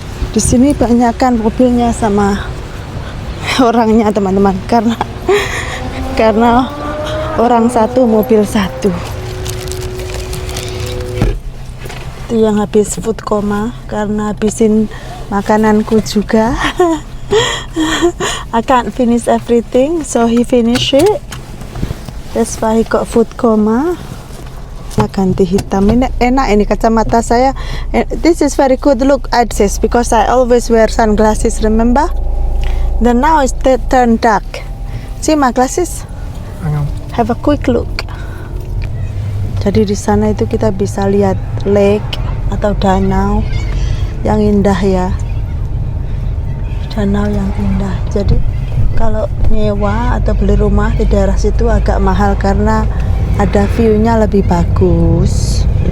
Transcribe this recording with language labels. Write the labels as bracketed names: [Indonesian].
[Indonesian] Di sini banyakkan mobilnya sama orangnya teman-teman, karena orang satu mobil satu. Itu yang habis [English] food coma [Indonesian] karena habisin makananku juga. [English] I can't finish everything, so he finish it. That's why he got food coma. [Indonesian] Ganti hitam, ini enak ini kacamata saya. [English] This is very good look at this because I always wear sunglasses, remember? Then now it's turned dark. See my glasses? Hang on. Have a quick look. [Indonesian] Jadi di sana itu kita bisa lihat lake atau danau yang indah ya. Danau yang indah. Jadi kalau nyewa atau beli rumah di daerah situ agak mahal karena ada view-nya lebih bagus.